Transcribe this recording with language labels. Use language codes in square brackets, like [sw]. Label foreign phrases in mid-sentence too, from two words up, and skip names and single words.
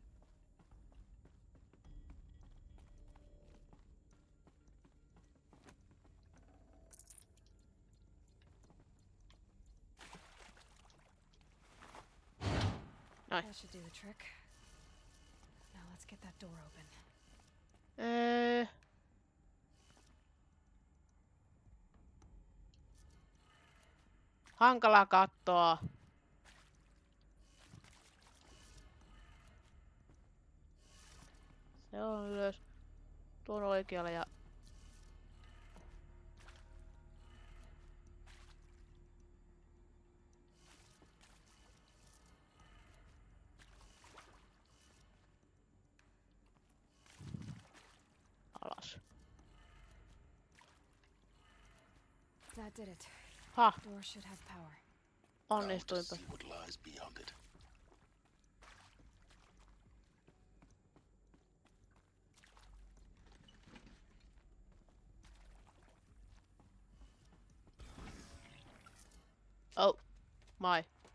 [fi] Noin. [en] That should do the trick. Now let's get that door open. [fi] Hankala kattoa. Se on ylös. Tuon oikealla ja... alas. [en] That did it. Ha! Door should have power. [fi] Onnistuinpa. [en] See what lies beyond it. Oh, my.